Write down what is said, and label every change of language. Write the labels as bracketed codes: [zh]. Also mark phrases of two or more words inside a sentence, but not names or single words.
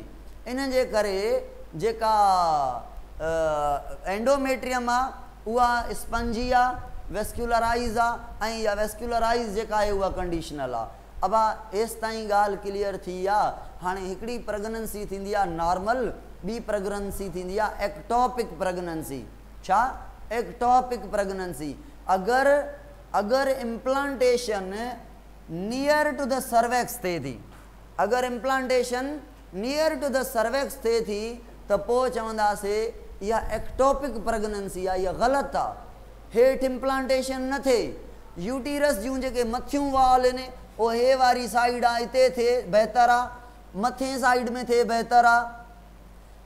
[sd] इन जे करे जेका एंडोमेट्रियम आहे उहा स्पंजी आहे, वेस्क्यूलराइज़ आहे, ऐं इहा वेस्क्यूलराइज़ जेका आहे उहा कंडीशनल आहे। अब एसि ताईं ॻाल्हि क्लियर थी आहे। हाणे हिकिड़ी प्रेगनेंसी थींदी आहे नॉर्मल, ॿी प्रेगनेंसी थींदी आहे [en] ectopic pregnancy. [sd] छा? [en] ectopic pregnancy. [sd] अगरि [en] implantation near to the cervix [sd] थिए थी, अगरि [en] implantation near to the cervix [sd] थिए थी, त पोइ चवंदासीं इहा [en] ectopic pregnancy [sd] आहे, इहा ग़लति आहे। हेठि इम्प्लांटेशन न थिए, यूटीरस जूं जेके मथियूं वाल आहिनि उहो हे वारी साइड आहे, हिते थिए बहितर आहे, मथे साइड में थिए बहितर आहे।